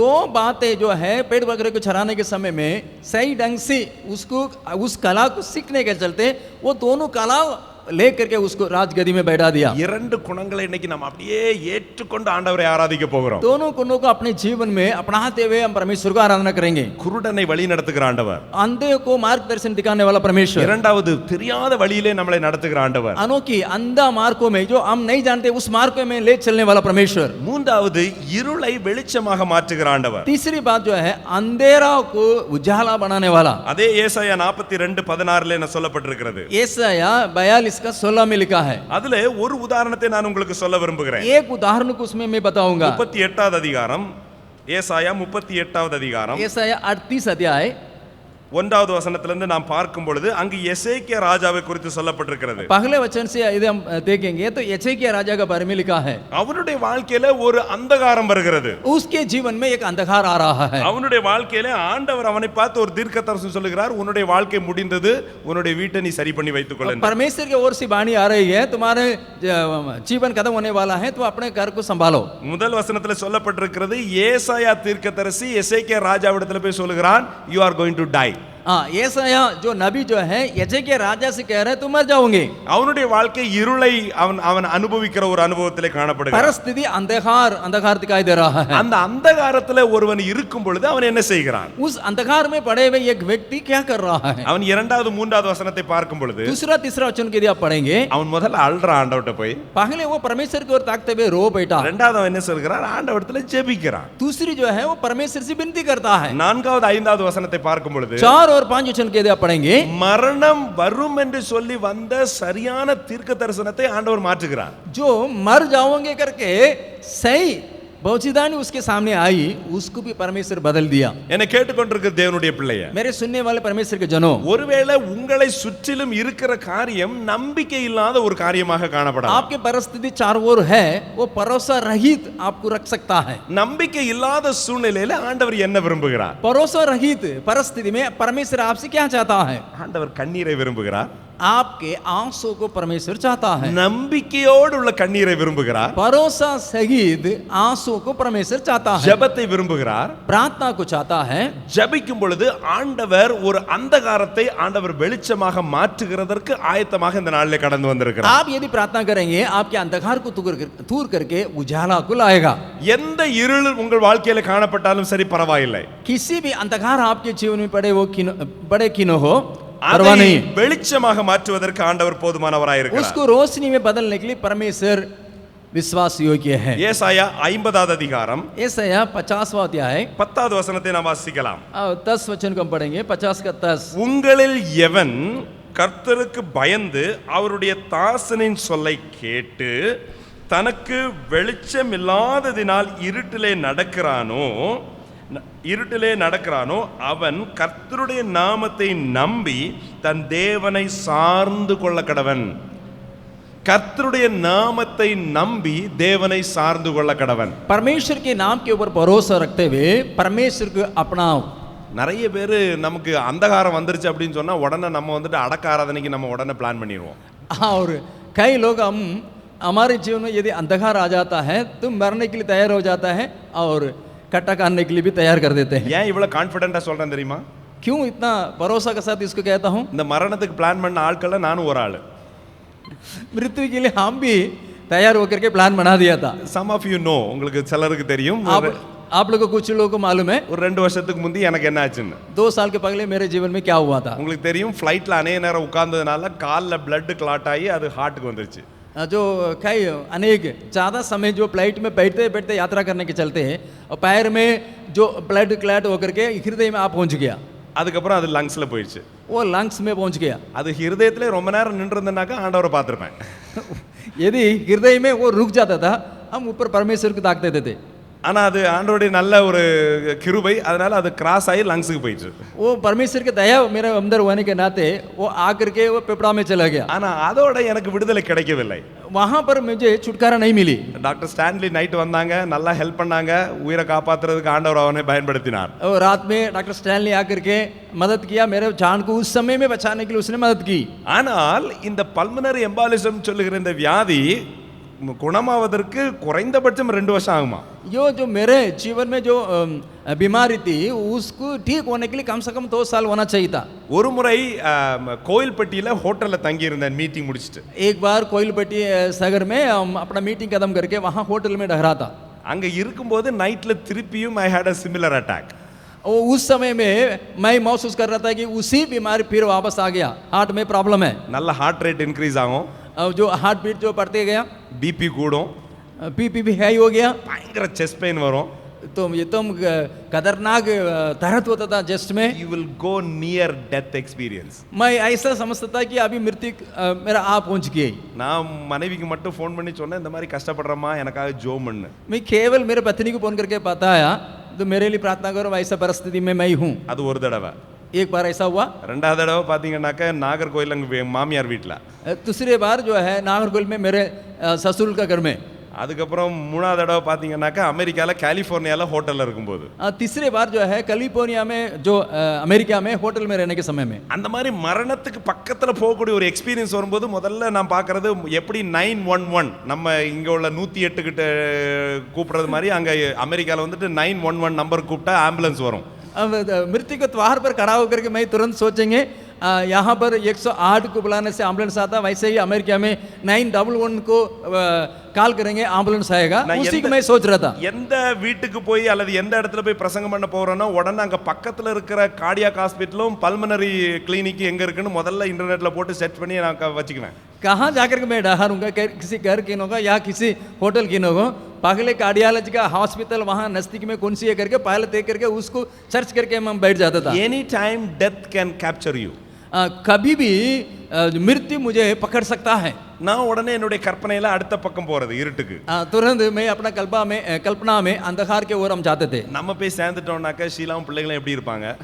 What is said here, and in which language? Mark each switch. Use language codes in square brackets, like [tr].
[hi] दो बातें जो है पेड़ बकरे को चराने के समय में सही ढंग से उसको उस कला को सीखने के चलते वो दोनों कला लेकर के उसको राजगद्दी में बैठा दिया। [ta] இரண்டு குணங்களை இன்னைக்கு நாம் அப்படியே ஏற்றுக்கொண்டு ஆண்டவரை ஆராதிக்க போகிறோம். [hi] दोनों गुणों को अपने जीवन में अपनाते हुए हम परमेश्वर को आराधना करेंगे। [ta] குருடனை வழி நடத்துகிற ஆண்டவர், [hi] अंधे को मार्गदर्शन दिखाने वाला परमेश्वर, [ta] இரண்டாவது தெரியாத வழியிலே நம்மளை நடத்துகிற ஆண்டவர், [hi] अनोखी अंधा मार्गों में जो हम नहीं जानते उस मार्ग में ले चलने वाला परमेश्वर, [ta] மூன்றாவது இருளை வெளிச்சமாக மாற்றுகிற ஆண்டவர். [hi] तीसरी बात जो है अंधेरा को उजाला बनाने वाला। [ta] அதே ஏசாயா 42:16 என்ன சொல்லப்பட்டிருக்கிறது? [hi] यशायाह 42 का 16 में लिखा है। [ta] அதுல ஒரு உதாரணத்தை நான் உங்களுக்கு சொல்ல விரும்புகிறேன். [hi] एक उदाहरण को उसमें मैं बताऊंगा। [ta] 38வது அதிகாரம், ஏசாயா 38வது அதிகாரம், [hi] यशायाह 38 अध्याय [ta] 1வது வசனத்திலிருந்து நாம் பார்க்கும் பொழுது அங்கு எசேக்கியா ராஜாவை குறித்து சொல்லப்பட்டிருக்கிறது. [hi] पहले वचन से यदि हम देखेंगे तो एजेकिया राजा के बारे में लिखा है। [ta] அவனுடைய வாழ்க்கையில ஒரு அந்தகாரம் வருகிறது. [hi] उसके जीवन में एक अंधकार आ रहा है। [ta] அவனுடைய வாழ்க்கையில ஆண்டவர் அவனை பார்த்து ஒரு தீர்க்கதரிசனம் சொல்லுகிறார், உன்னுடைய வாழ்க்கை முடிந்தது, உன்னுடைய வீட்டை நீ சரி பண்ணி வைத்துக் கொள். [hi] परमेश्वर की ओर से वाणी आ रही है, तुम्हारे जीवन खत्म होने वाला है, तो अपने घर को संभालो। [ta] முதல் வசனத்துல சொல்லப்பட்டிருக்கிறது, ஏசாயா தீர்க்கதரிசி எசேக்கியா ராஜாவிடத்துல போய் சொல்லுகிறான், [en] you are going to die. [hi] ஏசாயா जो नबी जो है एजेकिया राजा से कह रहे हैं तुम मर जाओगे। [ta] அவனுடைய வாழ்க்கை இருளை அவன் அனுபவிக்கிற ஒரு அனுபவத்திலே காணப்படுகிறான். [hi] परिस्थिति अंधकार दिखाई दे रहा है। [ta] அந்த அந்தகாரத்துல ஒருவன் இருக்கும் பொழுது அவன் என்ன செய்கிறான்? [hi] उस अंधकार में पड़े हुए एक व्यक्ति क्या कर रहा है? [ta] அவன் 2வது 3வது வசனத்தை பார்க்கும் பொழுது [hi] दूसरा तीसरा वचन के यदि आप पढ़ेंगे, [ta] அவன் முதல்ல அழுற ஆண்டவர்ட்ட போய், [hi] पहले वो परमेश्वर की ओर ताकते हुए रो बैठा। [ta] இரண்டாவது அவன் என்ன சொல்கிறான்? ஆண்டவர்ட்ட ஜெபிக்கிறான். [hi] दूसरी जो है वो परमेश्वर से विनती करता है। [ta] 4வது 5வது வசனத்தை பார்க்கும் பொழுது [hi] 4 और 5 वचन के यदि आप पढ़ेंगे, [ta] மரணம் வரும் என்று சொல்லி வந்த சரியான தீர்க்க தரிசனத்தை ஆண்டவர் மாற்றுகிறார். [hi] जो मर जाओगे करके सही भविष्यवाणी उसके सामने आई, उसको भी परमेश्वर बदल दिया। [ta] என்னை கேட்டுக்கொண்டிருக்கிற தேவனுடைய பிள்ளையே, [hi] मेरे सुनने वाले परमेश्वर के जनों, [ta] ஒருவேளை உங்களை சுற்றிலும் இருக்கிற காரியம் நம்பிக்கை இல்லாத ஒரு காரியமாக காணப்படலாம். [hi] आपके परिस्थिति चारों ओर है, वो भरोसा रहित आपको रख सकता है। [ta] நம்பிக்கை இல்லாத சூழ்நிலையில ஆண்டவர் என்ன விரும்புகிறார்? [hi] भरोसा रहित परिस्थिति में परमेश्वर आपसे क्या चाहता है? [ta] ஆண்டவர் கண்ணீரை விரும்புகிறார். [hi] आपके आंसू को परमेश्वर चाहता है। [ta] நம்பிக்கையோடு உள்ள கண்ணீரை விரும்புகிறார். [hi] भरोसा सहित आंसू को परमेश्वर चाहता है। [ta] ஜெபத்தை விரும்புகிறார். [hi] प्रार्थना को चाहता है। [ta] ஜெபிக்கும் பொழுது ஆண்டவர் ஒரு அந்தகாரத்தை ஆண்டவர் வெளிச்சமாக மாற்றுகிறதற்கு ஆயத்தமாக இந்த நாளிலே கடந்து வந்திருக்கிறார். [hi] आप यदि प्रार्थना करेंगे आपके अंधकार को दूर करके उजाला को लाएगा। [ta] எந்த இருள் உங்கள் வாழ்க்கையில காணப்பட்டாலும் சரி, பரவாயில்லை. [hi] किसी भी अंधकार आपके जीवन में पड़े वो बड़े किनो हो, [ta] அதை வெளிச்சமாக மாற்றுவதற்கு ஆண்டவர் போதுமானவராய் இருக்கிறார். [hi] उसको रोशनी में बदलने के लिए परमेश्वर विश्वास योग्य है। [ta] ஏசாயா 50வது அதிகாரம் [hi] ஏசாயா 50वां अध्याय [ta] 10வது வசனத்தை நாம் வாசிக்கலாம். [hi] 10 वचन को हम पढ़ेंगे, 50 का 10। [ta] உங்களில் எவன் கர்த்தருக்கு பயந்து அவருடைய தாசனின் சொல்லை கேட்டு தனக்கு வெளிச்சம் இல்லாததினால் இருட்டிலே நடக்கிறானோ அவன் கர்த்தருடைய நாமத்தை நம்பி தன் தேவனை சார்ந்து கொள்ள கடவன். கர்த்தருடைய நாமத்தை நம்பி தேவனை சார்ந்து கொள்ள கடவன். [hi] परमेश्वर के नाम के ऊपर भरोसा रखते हुए परमेश्वर को अपनाओ. [ta] நிறைய பேர் நமக்கு அந்தகாரம் வந்துருச்சு அப்படின்னு சொன்னா உடனே நம்ம வந்துட்டு அடக்க ஆராதனைக்கு நம்ம உடனே பிளான் பண்ணிடுவோம். [hi] और कई लोग हम हमारे जीवन में यदि अंधकार आ जाता है तो मरने के लिए तैयार हो जाता है और कट्टा काटने के लिए भी तैयार कर देते हैं. [ta] ஏன் இவ்வளவு கான்ஃபிடென்ட்டா சொல்றேன் தெரியுமா? [hi] क्यों इतना भरोसा के साथ इसको कहता हूँ? [ta] இந்த மரணத்துக்கு பிளான் பண்ண ஆட்கள்ல நானும் ஒரு ஆளு. [hi] मृत्यु के लिए हम भी तैयार होकर के प्लान बना दिया था. [en] Some of you know, [ta] உங்களுக்கு சிலருக்கு தெரியும். [hi] आप लोगों को कुछ लोगों को मालूम है [ta] ஒரு 2 வருஷத்துக்கு முந்தி எனக்கு என்ன ஆச்சுன்னு. [hi] 2 साल के पहले मेरे जीवन में क्या हुआ था? [ta] உங்களுக்கு தெரியும், ஃளைட்ல அநேக நேரம் உட்கார்ந்ததுனால கால்ல blood clot ஆகி அது ஹார்ட்டுக்கு வந்துருச்சு. [hi] जो कई अनेक ज़्यादा समय जो फ्लाइट में बैठते बैठते यात्रा करने के चलते और पैर में जो ब्लड क्लैट होकर के हृदय में आप पहुंच गया. [ta] அதுக்கப்புறம் அது லங்ஸ்ல போயிடுச்சு. [hi] वो लंग्स में पहुंच गया. [ta] அது ஹிருதயத்திலே ரொம்ப நேரம் நின்றுருந்தனாக்கா ஆண்டவரை பார்த்திருப்பேன். [hi] यदि हृदय में वो रुक जाता था हम ऊपर परमेश्वर को ताकते थे. [ta] ஆனா அது ஆண்டவருடைய நல்ல ஒரு கிருபை, அதனால அது கிராஸ் ஆகி லங்ஸ்க்கு போயிடுச்சு. [hi] वो परमेश्वर के दया मेरे अंदर होने के नाते वो आकर के वो पेपड़ा में चला गया. [ta] ஆனா அதோட எனக்கு விடுதலை கிடைக்கவில்லை. [hi] वहां पर मुझे छुटकारा नहीं मिली. [ta] டாக்டர் ஸ்டான்லி நைட் வந்தாங்க, நல்லா ஹெல்ப் பண்ணாங்க, உயிரை காப்பாத்துறதுக்கு ஆண்டவர் அவனை பயன்படுத்தினார். [hi] और रात में डॉक्टर स्टैनली आकर के मदद किया, मेरे जान को उस समय में बचाने के लिए उसने मदद की. [ta] ஆனால் இந்த பல்மனரி எம்பாலிசம் சொல்லுகிற இந்த வியாதி குணமாவதற்கு குறைந்தபட்சம் 2 வருஷம் ஆகுமா? [hi] जो मेरे जीवन में जो बीमारी थी उसको ठीक होने के लिए कम से कम 2 साल होना चाहिए था. [ta] ஒரு முறை கோயில்பட்டியில ஹோட்டல்ல தங்கி இருந்தேன் மீட்டிங் முடிச்சிட்டு. [hi] एक बार कोइलपट्टी सागर में अपना मीटिंग खत्म करके वहाँ होटल में ठहरा था. [ta] அங்க இருக்கும்போது நைட்ல திருப்பியும் [en] I had a similar attack. [hi] उस समय में मैं महसूस कर रहा था कि उसी बीमारी फिर वापस आ गया. हार्ट में प्रॉब्लम है. [ta] நல்ல ஹார்ட் ரேட் இன்க்ரீஸ் ஆகும், [hi] जो हार्ट बीट जो बढ़ते गया, [ta] பிபி கூடும், [hi] बीपी भी हाई हो गया. [ta] பயங்கர செஸ்ட் பெயின் வரும். [hi] तो ये तो खतरनाक दर्द होता था जस्ट में. [en] You will go near death experience. [hi] मैं ऐसा समझता था कि अभी मृत्यु मेरा आ पहुंच गई. [ta] நான் மனைவிக்கு மட்டும் ஃபோன் பண்ணி சொன்னேன், இந்த மாதிரி கஷ்டப்படுறமா எனக்காக ஜோம் பண்ணு. [hi] मैं केवल मेरे पत्नी को फोन करके बताया तो मेरे लिए प्रार्थना करो, ऐसा परिस्थिति में मैं हूँ. [ta] அது ஒரு தடவை. [hi] एक बार ऐसा हुआ. [ta] ரெண்டாவது தடவை பாத்தீங்கன்னாக்க நாகர்கோயில் அங்க மாமியார் வீட்டுல. [hi] दूसरी बार जो है नागरकोइल में मेरे ससुर का घर में. [ta] அதுக்கப்புறம் மூணாவது தடவை பாத்தீங்கன்னாக்க அமெரிக்கால கலிபோர்னியால ஹோட்டல்ல இருக்கும்போது. [hi] तीसरी बार जो है कैलिफोर्निया में जो अमेरिका में होटल में रहने के समय में. [ta] அந்த மாதிரி மரணத்துக்கு பக்கத்துல போகக்கூடிய ஒரு எக்ஸ்பீரியன்ஸ் வரும்போது முதல்ல நான் பார்க்கறது எப்படி 911 நம்ம இங்க உள்ள 108 கிட்ட கூப்பிடுறது மாதிரி அங்க அமெரிக்கால வந்துட்டு 911 நம்பர் கூப்பிட்டா ஆம்புலன்ஸ் வரும். [hi] अब मृत्यु के द्वार पर खड़ा होकर के मैं तुरंत सोचेंगे यहाँ पर 108 को बुलाने से एम्बुलेंस आता, वैसे ही अमेरिका में 911 को कॉल करेंगे एम्बुलेंस आएगा. उसी को मैं सोच रहा था. [ta] எந்த வீட்டுக்கு போய் அல்லது எந்த இடத்துல போய் பிரசங்கம் பண்ண போறேனோ உடனே அங்க பக்கத்துல இருக்கிற கார்டியாக் ஹாஸ்பிட்டலும் பல்மனரி கிளினிக் எங்க இருக்குன்னு முதல்ல இன்டர்நெட்ல போட்டு செட் பண்ணி நான் வச்சுக்குவேன். [hi] कहाँ जाकर के मैं डहारूंगा, किसी घर की होगा या किसी होटल की होगा, पहले कार्डियोलॉजी का हॉस्पिटल वहाँ नजदीक में कौन सी है करके पहले देख करके उसको सर्च करके हम बैठ जाता था. [en] Any time death can capture you. [hi] कभी भी मृत्यु मुझे पकड़ सकता है. [ta] நான் உடனே என்னுடைய கற்பனையில அடுத்த பக்கம் போறது இருட்டுக்கு. [hi] तुरंत मैं अपना कल्पना में अंधकार के ओर हम जाते थे. [ta] நம்ம போய் சேர்ந்துட்டோம்னாக்க ஷீலாவும் பிள்ளைகளும் எப்படி இருப்பாங்க?